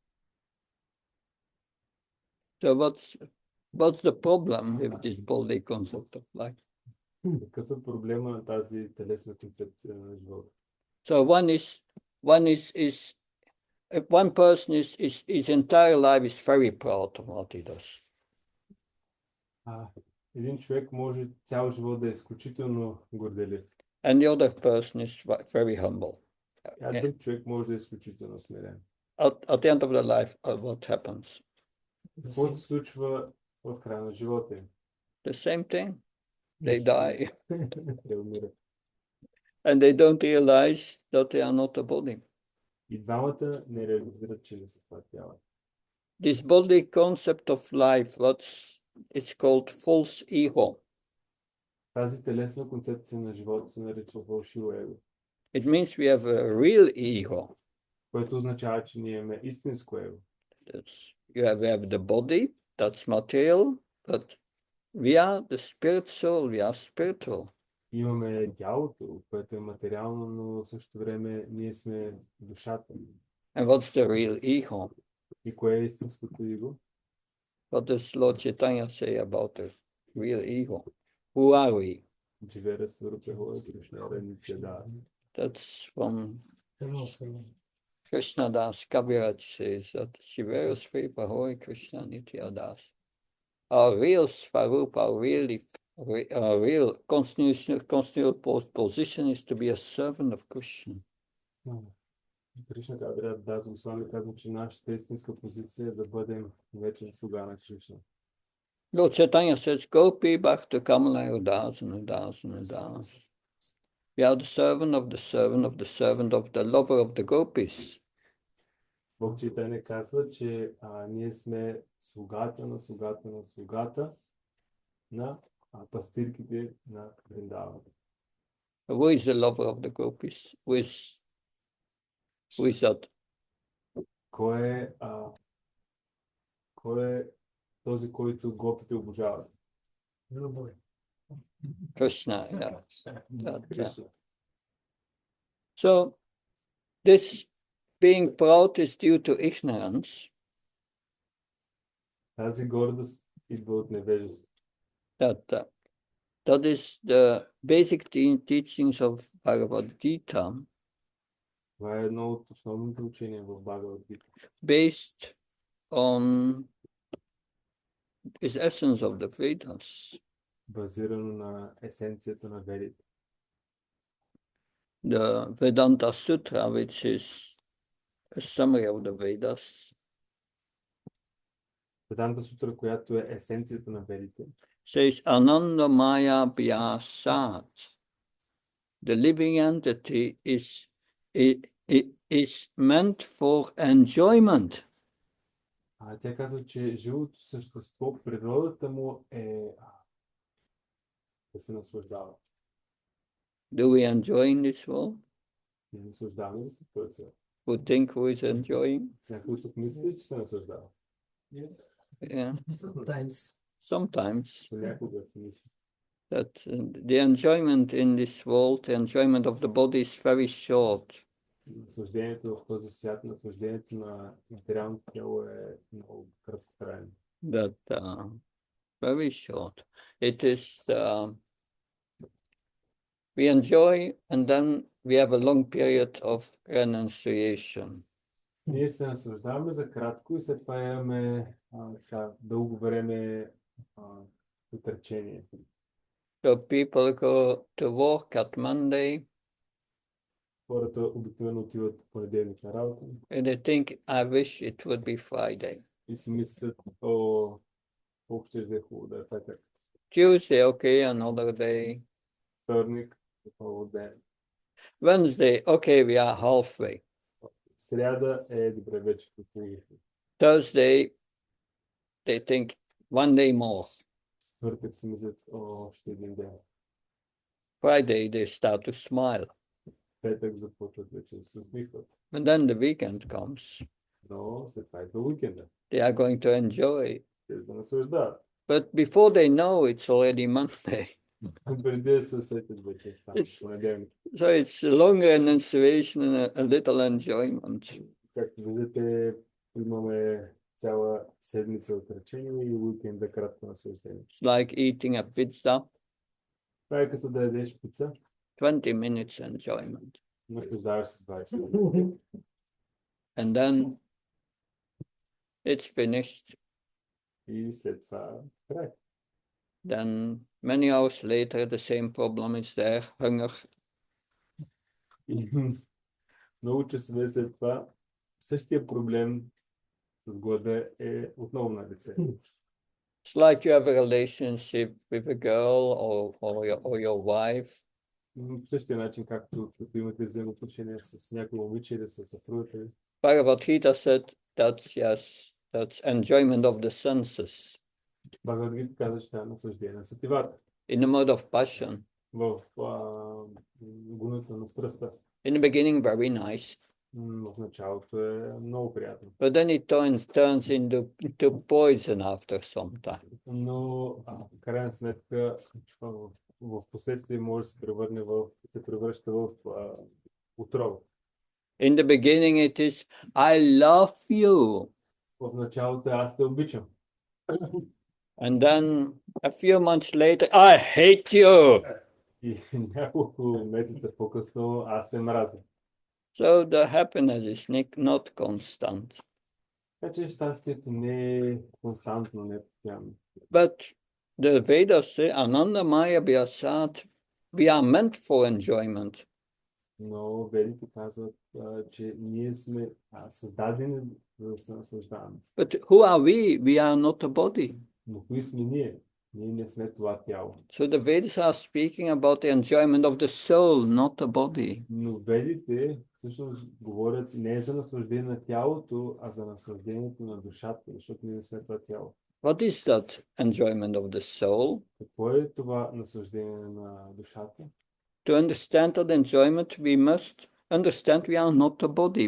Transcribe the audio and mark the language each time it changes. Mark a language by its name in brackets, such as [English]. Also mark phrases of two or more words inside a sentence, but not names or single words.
[English] So what's the problem with this body concept of life? [Bulgarian] Какъв е проблема на тази телесна концепция на живота? [English] So one person his entire life is very proud of what he does. [Bulgarian] Един човек може цял живот да е изключително горделив. [English] And the other person is very humble. [Bulgarian] Друг човек може да е изключително смирен. [English] At the end of the life, what happens? [Bulgarian] Какво се случва в края на живота им? [English] The same thing. They die. [Bulgarian] Те умират. [English] And they don't realize that they are not a body. [Bulgarian] И двамата не реализират, че не са това тяло. [English] This body concept of life, it's called false ego. [Bulgarian] Тази телесна концепция на живота се нарича фалшиво его. [English] It means we have a real ego. [Bulgarian] Което означава, че ние имаме истинско его. [English] We have the body, that's material, but we are the spirit soul, we are spiritual. [Bulgarian] Имаме тялото, което е материално, но в същото време ние сме душата. [English] And what's the real ego? [Bulgarian] И кое е истинското его? [English] What does Lord Chaitanya say about the real ego? Who are we? That's from Krishna Das Kaviraj says that Shiveras Sri Pahoi Krishna Nitya Das. Our real Svarup, our real constitutional position is to be a servant of Krishna. [Bulgarian] Кришна Кавират Дас Госвами казва, че нашата истинска позиция е да бъдем вечен слуга на Кришна. [English] Lord Chaitanya says, Gopi Bhakta Kamala Udas and Udas and Udas. We are the servant of the servant of the servant of the lover of the gopis. [Bulgarian] Бог Чайтanya казва, че ние сме слугата на слугата на слугата на пастирките на Вриндавана. [English] Who is the lover of the gopis? Who is that? [Bulgarian] Кой е този, който гопите обожават? [English] Krishna, yeah. So, this being proud is due to ignorance. [Bulgarian] Тази гордост идва от невежество. [English] That is the basic teachings of Bhagavad Gita. [Bulgarian] Това е едно от основните учения в Bhagavad Gita. [English] Based on its essence of the Vedas. [Bulgarian] Базирано на есенцията на Ведите. [English] The Vedanta Sutra, which is a summary of the Vedas. [Bulgarian] Веданта Сутра, която е есенцията на Ведите. [Sanskrit] Says आनन्द मय अभ्यासात्. [English] The living entity is meant for enjoyment. [Bulgarian] Тя казва, че живото същество, природата му да се наслаждава. [English] Do we enjoy in this world? [Bulgarian] Не наслаждаваме ли се в този свят? [English] Who think who is enjoying? [Bulgarian] Някой тук мисли, че се наслаждава. [English] Yeah, Sometimes. sometimes. [Bulgarian] Понякога се мисли. [English] That the enjoyment in this world, the enjoyment of the body is very short. [Bulgarian] Наслаждението в този свят, наслаждението на материалното тяло е много краткотрайно. [English] That very short. It is we enjoy and then we have a long period of renunciation. [Bulgarian] Ние се наслаждаваме за кратко и след това имаме дълго време отречение. [English] So people go to work at Monday [Bulgarian] Хората обикновено отиват в понеделник на работа [English] and they think, I wish it would be Friday. [Bulgarian] и си мислят, о, колко ще е хубаво да е петък. [English] Tuesday, okay, another day. [Bulgarian] Вторник, отново ден. [English] Wednesday, okay, we are halfway. [Bulgarian] Сряда е добре вече подполовихме. [English] Thursday, they think one day more. [Bulgarian] Четвъртък си мислят, о, още един ден. [English] Friday, they start to smile. [Bulgarian] Петък започват вече да се усмихват. [English] And then the weekend comes. [Bulgarian] Но след това идва уикенда. [English] They are going to enjoy. [Bulgarian] Те да наслаждават. [English] But before they know, it's already Monday. [Bulgarian] Преди да се усетят вече става понеделник. [English] So it's a long renunciation and a little enjoyment. [Bulgarian] Както виждате, имаме цяла седмица отречение и уикенда кратко наслаждение. [English] It's like eating a pizza, [Bulgarian] Това е като да ядеш пица, [English] 20 minutes enjoyment. [Bulgarian] наслаждаваш се 20 минути. [English] And then it's finished. [Bulgarian] И след това край. [English] Then many hours later, the same problem is there, hunger. [Bulgarian] И много часове след това същия проблем с глада е отново на лице. [English] It's like you have a relationship with a girl or your wife. [Bulgarian] По същия начин, както имате взаимоотношения с някой момиче или с съпругата ви. [English] Bhagavad Gita said that's enjoyment of the senses. [Bulgarian] Бхагавад Гита каза, че това е наслаждение на сетивата. [English] In the mode of passion. [Bulgarian] В гуната на страстта. [English] In the beginning, very nice. [Bulgarian] В началото е много приятно. [English] But then it turns into poison after some time. [Bulgarian] Но в крайна сметка в последствие може да се превръща в отрова. [English] In the beginning it is, I love you. [Bulgarian] В началото аз те обичам. [English] And then a few months later, I hate you. [Bulgarian] И няколко месеца по-късно аз те мразя. [English] So the happiness is not constant. [Bulgarian] Така че щастието не е константно, не е постоянно. [English] But the Vedas say, [Sanskrit] आनन्द मय अभ्यासात्, [English] we are meant for enjoyment. [Bulgarian] Но ведите казват, че ние сме създадени за да се наслаждаваме. [English] But who are we? We are not a body. [Bulgarian] Но кои сме ние? Ние не сме това тяло. [English] So the Vedas are speaking about the enjoyment of the soul, not the body. [Bulgarian] Но ведите всъщност говорят не за наслаждение на тялото, а за наслаждението на душата, защото ние не сме това тяло. [English] What is that enjoyment of the soul? [Bulgarian] Какво е това наслаждение на душата? [English] To understand that enjoyment, we must understand we are not a body.